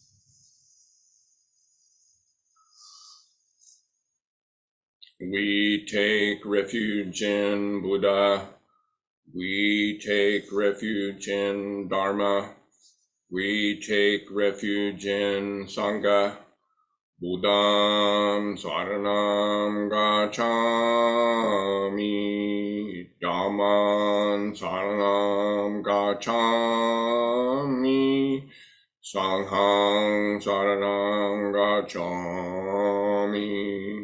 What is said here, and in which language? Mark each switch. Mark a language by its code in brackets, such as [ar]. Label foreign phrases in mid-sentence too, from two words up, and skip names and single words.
[en] We take refuge in Buddha. We take refuge in Dharma. We take refuge in Sangha. [pi] Buddham saranam gacchami. Dhammam saranam gacchami. Sangham saranam gacchami.